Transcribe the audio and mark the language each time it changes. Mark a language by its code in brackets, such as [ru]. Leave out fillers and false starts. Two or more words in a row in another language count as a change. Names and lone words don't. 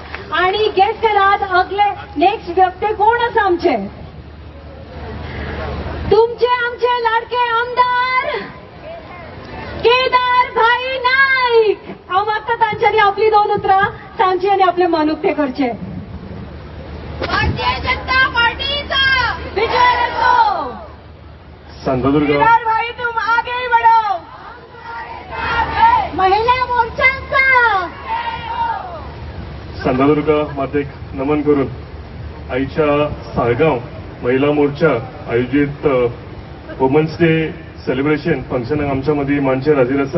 [kok] आणि गेस्ट करात अगले नेक्स्ट व्यक्ती कोण आसा आमचे तुमचे आमचे लाडके आमदार केदार भाई नाईक. हांव मागता तांच्यांनी आपली 2 उतरां सांगची आनी आपले मन उक्ते करचे. [mr] भारतीय जनता पार्टीचा विजय असो. सिंधुदुर्ग [hi] केदार भाई तुम आगे बढ़ो, [mr] महिला मोर्चाचा [kok] सिंधुदुर्ग मातेक नमन करून आयच्या साळगांव महिला मोर्चा आयोजित [en] women's day celebration [kok] फंक्शनाक आमच्या मदीं मानशेर हाजीर आसा.